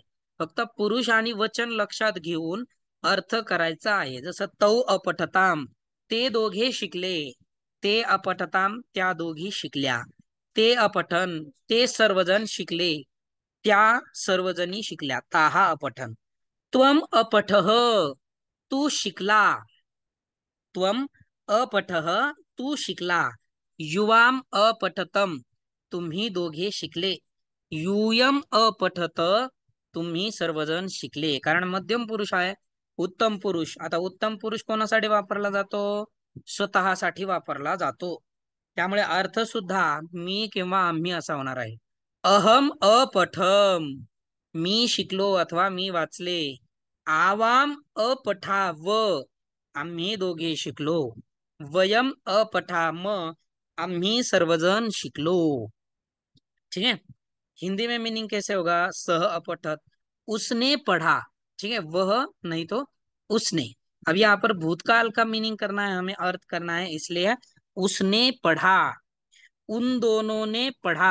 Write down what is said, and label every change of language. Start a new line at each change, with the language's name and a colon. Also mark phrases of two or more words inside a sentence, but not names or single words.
Marathi: फक्त पुरुष आणि वचन लक्षात घेऊन अर्थ करायचा आहे. जसं
Sanskrit: तौ अपठताम,
Marathi: ते दोघे शिकले,
Sanskrit: ते अपठताम,
Marathi: त्या दोघी शिकल्या,
Sanskrit: ते अपठन,
Marathi: ते सर्वजण शिकले, त्या सर्वजणी शिकल्या,
Sanskrit: ताहा अपठन. त्वम अपठः,
Marathi: तू शिकला,
Sanskrit: त्वम अपठः,
Marathi: तू शिकला.
Sanskrit: युवाम अपठतम,
Marathi: तुम्ही दोघे शिकले.
Sanskrit: यूयम अपठत,
Marathi: तुम्ही सर्वजण शिकले. कारण मध्यम पुरुष आहे. उत्तम पुरुष, आता उत्तम पुरुष कोणासाठी वापरला जातो? स्वतःसाठी वापरला जातो. त्यामुळे अर्थ सुद्धा मी किंवा आम्ही असा होणार आहे.
Sanskrit: अहम अपठम,
Marathi: मी शिकलो अथवा मी वाचले.
Sanskrit: आवाम अपठाव,
Marathi: आम्ही दोघे शिकलो.
Sanskrit: वयम अपठाम,
Marathi: आम्ही सर्वजण शिकलो.
Hindi: ठीक है, हिंदी में मीनिंग कैसे होगा?
Sanskrit: सह अपठत,
Hindi: उसने पढ़ा। ठीक है, वह नहीं तो उसने। अब यहाँ पर भूतकाल का मीनिंग करना है, हमें अर्थ करना है, इसलिए उसने पढ़ा, उन दोनों ने पढ़ा।